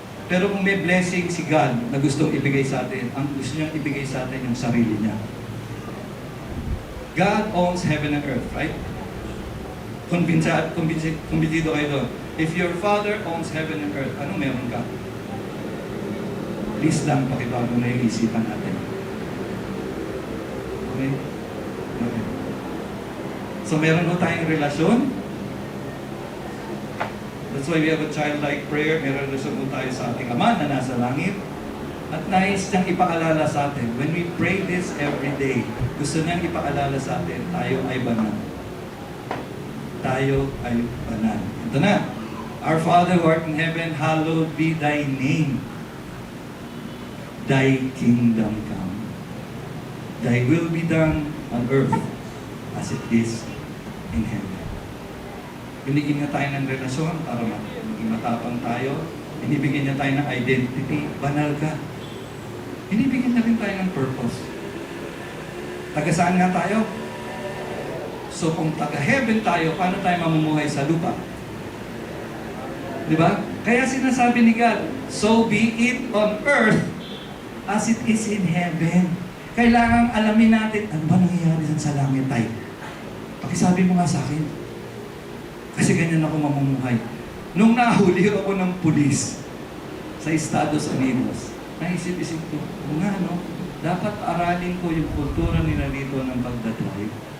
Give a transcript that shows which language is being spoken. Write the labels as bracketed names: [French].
[Filipino] Pero kung may blessing si God na gustong ibigay sa atin, ang gusto niyang ibigay sa atin yung sarili niya. [English] God owns heaven and earth, right? [Filipino] Kumbinsido kayo doon. [English] If your Father owns heaven and earth, [Filipino] ano meron ka? Please lang, pakibago na yung isipan natin. Okay? Okay. So meron mo tayong relasyon. [English] That's why we have a childlike prayer. [Filipino] May relasyon po tayo sa ating Ama na nasa langit. At nais niyang ipaalala sa atin, [English] when we pray this every day, [Filipino] gusto niyang ipaalala sa atin, tayo ay banal. Tayo ay banal. Ito na. [English] Our Father who art in heaven, hallowed be thy name. Thy kingdom come. Thy will be done on earth as it is in heaven. [Filipino] Binigyan niya tayo ng relasyon para maging matapang tayo. Binibigyan niya tayo ng identity. Banal ka. Binibigyan na rin tayo ng purpose. Taga saan nga tayo? So kung taga-heaven tayo, paano tayo mamumuhay sa lupa? Di ba? Kaya sinasabi ni God, [English] so be it on earth as it is in heaven. [Filipino] Kailangan alamin natin, ano ba nangyayari sa langit tayo? Pakisabi mo nga sa akin. Kasi ganyan ako mamumuhay. Nung nahuli ako ng pulis sa Estados Unidos, naisip-isip ko, nga no, dapat aralin ko yung kultura nila dito ng pagdadrive.